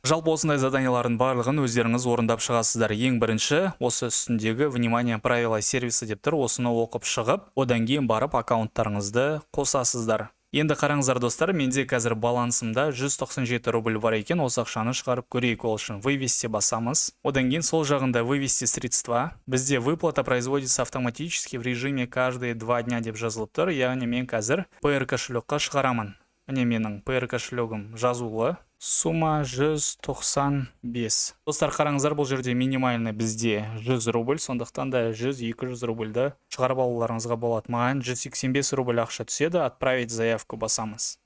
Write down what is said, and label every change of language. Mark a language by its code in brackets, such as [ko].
[kk] Жалпы осындай заданиялардың барлығын өздеріңіз орындап шығасыздар. Ең бірінші, осы үстіндегі [ru] внимание, правила сервиса [kk] деп тұр, осыны оқып шығып, одан кейін барып аккаунттарыңызды қосасыздар. Енді қараңыздар достар, менде қазір балансымда 197 рубль бар екен. Осы ақшаны шығарып көрейік, ол үшін вывести басамыз. Одан кейін сол жағында [ru] вывести средства. [kk] Бізде [ru] выплата производится автоматически в режиме каждые 2 дня [kk] деп жазылып тұр. Яғни мен қазір PR кошелекқа шығарамын. Міне менің PR кошелегім жазулы. Сумма 195. Достар, қараңыздар, бұл жерде минимальный бізде 100 рубль, сондықтан да 100-200 рубльді шығарып алуларыңызға болады. Маған 185 рубль ақша түседі, [ru] отправить заявку [kk] басамыз.